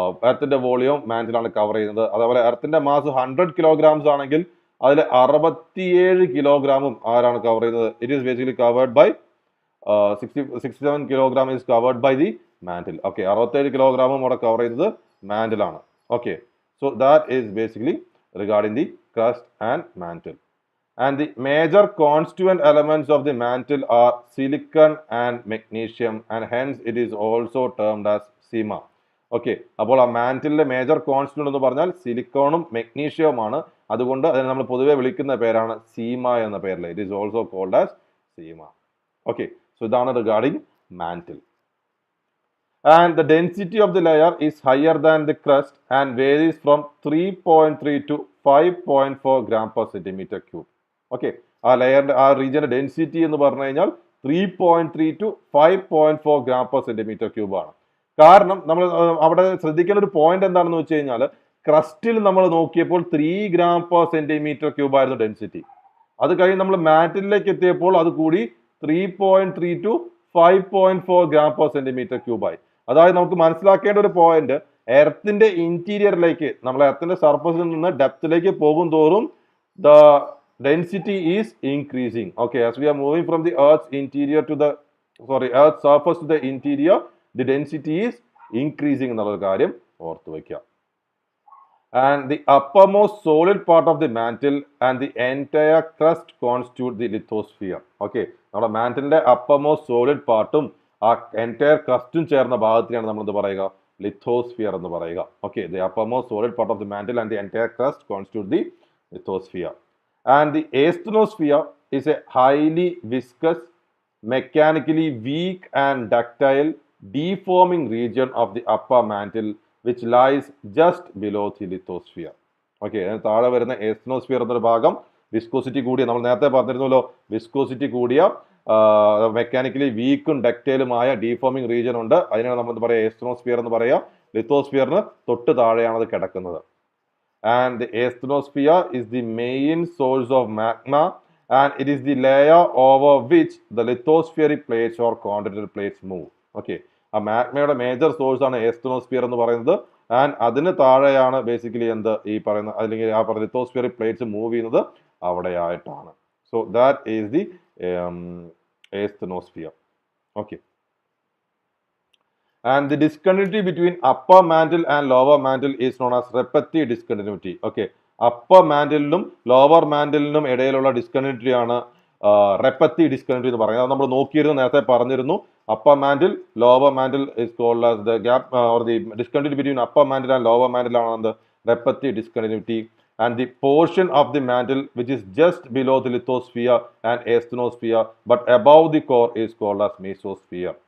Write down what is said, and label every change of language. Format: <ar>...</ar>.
<ml>എർത്തിന്റെ volume മാന്റിലാണ് cover ചെയ്യുന്നത്. അതേപോലെ എർത്തിന്റെ mass 100 kilograms ആണെങ്കിൽ അതിൽ 67 കിലോഗ്രാമും ആരാണ് കവർ ചെയ്യുന്നത്?</ml> <en>It is basically covered by 67 kilogram is covered by the mantle. Okay,</en> <ml>67 കിലോഗ്രാമും അവിടെ കവർ ചെയ്യുന്നത് മാന്റിലാണ്.</ml> <en>Okay, so that is basically regarding the crust and mantle. And the major constituent elements of the mantle are silicon and magnesium, and hence it is also termed as sima.</en> <ml>Okay, അപ്പോൾ ആ മാന്റിലെ major constituent എന്ന് പറഞ്ഞാൽ സിലിക്കോണും മെഗ്നീഷ്യവുമാണ്. അതുകൊണ്ട് അതിനെ നമ്മൾ പൊതുവെ വിളിക്കുന്ന പേരാണ് സീമ എന്ന പേരിൽ.</ml> <en>It is also called as sima. Okay, so ഇതാണ് regarding mantle. And the density of the layer is higher than the crust and varies from 3.3 to 5.4 gram per centimeter cube.</en> <ml>Okay, ആ ലെയറിന്റെ ആ റീജിയന്റെ ഡെൻസിറ്റി എന്ന് പറഞ്ഞു കഴിഞ്ഞാൽ 3.3 to 5.4 gram per centimeter cube ആണ്. കാരണം നമ്മൾ അവിടെ ശ്രദ്ധിക്കേണ്ട ഒരു പോയിന്റ് എന്താണെന്ന് വെച്ച് കഴിഞ്ഞാൽ, ക്രസ്റ്റിൽ നമ്മൾ നോക്കിയപ്പോൾ 3 gram per centimeter cube ആയിരുന്നു ഡെൻസിറ്റി. അത് കഴിഞ്ഞ് നമ്മൾ മാറ്റിലേക്ക് എത്തിയപ്പോൾ അത് കൂടി 3.3 to 5.4 gram per centimeter cube ആയി. അതായത് നമുക്ക് മനസ്സിലാക്കേണ്ട ഒരു പോയിന്റ്, എർത്തിന്റെ ഇന്റീരിയറിലേക്ക്, നമ്മൾ എർത്തിന്റെ സർഫസിൽ നിന്ന് ഡെപ്തിലേക്ക് പോകും തോറും</ml> <en>The density is increasing. Okay, as we are moving from the earth's interior to the earth's surface to the interior, the density is increasing</en> <ml>എന്നുള്ള കാര്യം ഓർത്തു വയ്ക്കുക.</ml> <en>And the uppermost solid part of the mantle and the entire crust constitute the lithosphere.</en> <ml>Okay, നമ്മുടെ മാന്റിലിന്റെ uppermost solid പാർട്ടും ആ entire crustum ചേർന്ന ഭാഗത്തിനാണ് നമ്മൾ എന്ത് പറയുക? lithosphere എന്ന് പറയുക.</ml> <en>Okay, the uppermost solid part of the mantle and the entire crust constitute the lithosphere. And the asthenosphere is a highly viscous, mechanically weak and ductile, deforming region of the upper mantle which lies just below the lithosphere.</en> <ml>Okay, താഴെ വരുന്ന asthenosphere എന്നൊരു ഭാഗം viscosity കൂടിയ, നമ്മൾ നേരത്തെ പറഞ്ഞിരുന്നല്ലോ, viscosity കൂടിയ mechanically വീക്കും ഡക്റ്റൈലുമായ defoaming region ഉണ്ട്. അതിനാണ് നമ്മൾ എന്താ പറയുക? asthenosphere എന്ന് പറയുക. ലിത്തോസ്ഫിയറിന് തൊട്ട് താഴെയാണ് അത് കിടക്കുന്നത്.</ml> <en>And the asthenosphere is the main source of magma, and it is the layer over which the lithospheric plates or continental plates move.</en> <ml>Okay, ആ മാഗ്മയുടെ മേജർ സോഴ്സ് ആണ് asthenosphere എന്ന് പറയുന്നത്. ആൻഡ് അതിന് താഴെയാണ് ബേസിക്കലി എന്ത് ഈ പറയുന്ന, അല്ലെങ്കിൽ ആ പറയുന്ന ലിത്തോസ്ഫിയറിക് പ്ലേറ്റ്സ് മൂവ് ചെയ്യുന്നത് അവിടെയായിട്ടാണ്.</ml> <en>So that is the asthenosphere. Okay. And the discontinuity between upper mantle and lower mantle is known as repetitive discontinuity.</en> <ml>Okay, upper mantle-നും lower mantle-നും ഇടയിലുള്ള ഡിസ്കണ്ടിന്യൂറ്റി ആണ് repetitive discontinuity എന്ന് പറയുന്നത്. അത് നമ്മൾ നോക്കിയിരുന്നു, നേരത്തെ പറഞ്ഞിരുന്നു.</ml> <en>upper mantle, lower mantle is called as the gap or the discontinuity between upper mantle and lower mantle ആണ് the repetitive discontinuity. And the portion of the mantle which is just below the lithosphere and asthenosphere but above the core is called as mesosphere.</en>